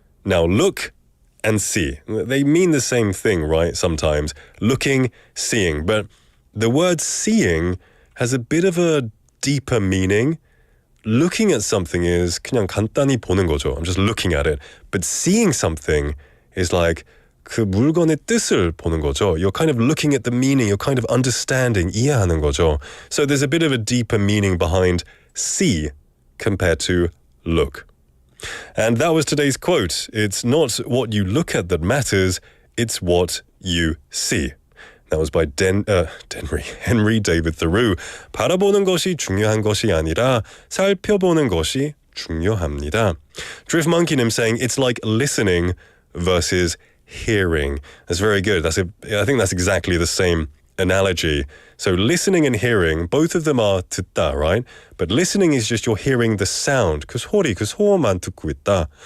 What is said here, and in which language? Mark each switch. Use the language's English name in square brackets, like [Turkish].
[English] Now, look and see. They mean the same thing, right? Sometimes. Looking, seeing. But the word seeing has a bit of a deeper meaning. Looking at something is [Korean] 그냥 간단히 보는 거죠. [English] I'm just looking at it. But seeing something is like [Korean] 그 물건의 뜻을 보는 거죠. [English] You're kind of looking at the meaning, you're kind of understanding, [Korean] 이해하는 거죠. [English] So there's a bit of a deeper meaning behind see compared to look. And that was today's quote. It's not what you look at that matters, it's what you see. That was by Henry David Thoreau. [Korean] 바라보는 것이 중요한 것이 아니라 살펴보는 것이 중요합니다. [English] Drift Monkeynim saying it's like listening versus hearing. That's very good. I think that's exactly the same analogy. So listening and hearing, both of them are 듣다, right? But listening is just you're hearing the sound. [Korean] 그 소리만 듣고 있다.